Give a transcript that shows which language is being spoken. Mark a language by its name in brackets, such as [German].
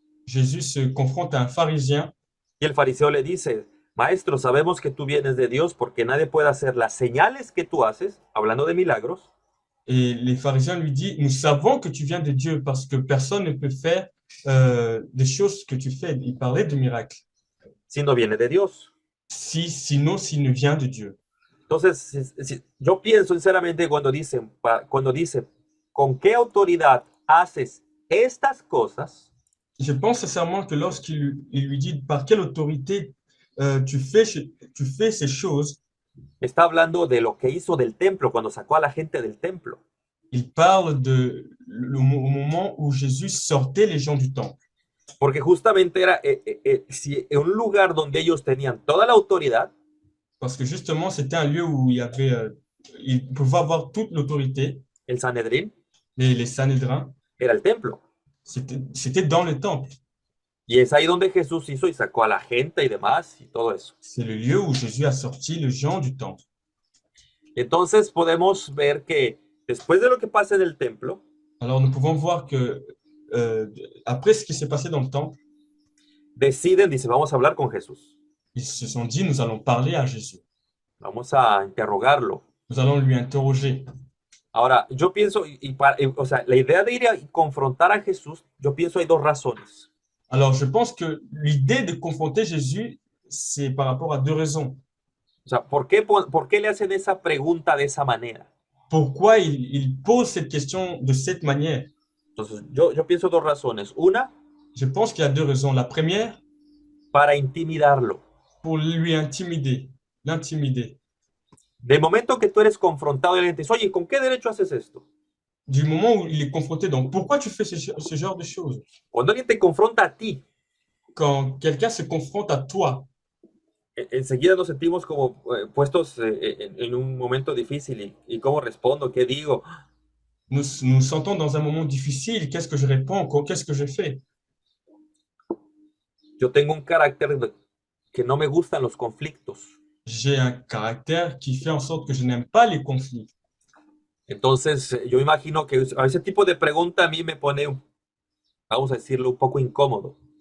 [French] Jésus se confronte à un pharisien [Spanish] y el fariseo le dice, Maestro, sabemos que tú vienes de Dios porque nadie puede hacer las señales que tú haces, hablando de milagros, [French] et les pharisiens lui disent, nous savons que tu viens de Dieu parce que personne ne peut faire des choses que tu fais. Il parlait de miracles. [Spanish] si no viene de Dios. [French] Sinon, s'il ne vient de Dieu. [Spanish] Entonces, yo pienso sinceramente cuando dice, ¿con qué autoridad haces estas cosas? [French] Je pense sincèrement que lorsqu'il lui dit par quelle autorité tu fais ces choses, [Spanish] Está hablando de lo que hizo del templo cuando sacó a la gente del templo. [French] il parle au moment où Jésus sortait les gens du temple. [Spanish] Porque justamente era si en un lugar donde ellos tenían toda la autoridad, [French] Parce que justement, c'était un lieu où il pouvait avoir toute l'autorité, [Spanish] el Sanedrín [French] les Sanhédrins, [Spanish] era el templo. [French] c'était dans le temple. [Spanish] Y es ahí donde Jesús hizo y sacó a la gente y demás y todo eso. [French] C'est le lieu où Jésus a sorti les gens du temple. [Spanish] Entonces podemos ver que después de lo que pasa en el templo, [French] Alors nous pouvons voir que après ce qui s'est passé dans le temple, [Spanish] deciden, dice, vamos a hablar con Jesús. [French] ils se sont dit, nous allons parler à Jésus. [Spanish] Vamos a interrogarlo. [French] Nous allons lui interroger. [Spanish] Ahora, yo pienso, o sea, la idea de ir a confrontar a Jesús, yo pienso hay dos razones. [French] Alors je pense que l'idée de confronter Jésus, c'est par rapport à deux raisons. [Spanish] O sea, ¿por qué le hacen esa pregunta de esa manera? [French] Pourquoi il pose cette question de cette manière? [Spanish] Entonces, yo pienso dos razones. Una, [French] Je pense qu'il y a deux raisons. La première, [Spanish] para intimidarlo. [French] pour lui l'intimider. [Spanish] De momento que tú eres confrontado y alguien te dice, oye, ¿con qué derecho haces esto? [French] Du moment où il est confronté, donc pourquoi tu fais ce genre de choses? [Spanish] Cuando alguien te confronta a ti, [French] Quand quelqu'un se confronte à toi, [Spanish] enseguida nos sentimos como puestos en un momento difícil y cómo respondo, qué digo. [French] nous sentons dans un moment difficile. Qu'est-ce que je réponds? Qu'est-ce que je fais? [Spanish] Yo tengo un carácter que no me gustan los conflictos. [French] J'ai un caractère qui fait en sorte que je n'aime pas les conflits. [Spanish] Entonces, yo imagino que a ese tipo de pregunta a mí me pone, vamos a decirlo, un poco incómodo.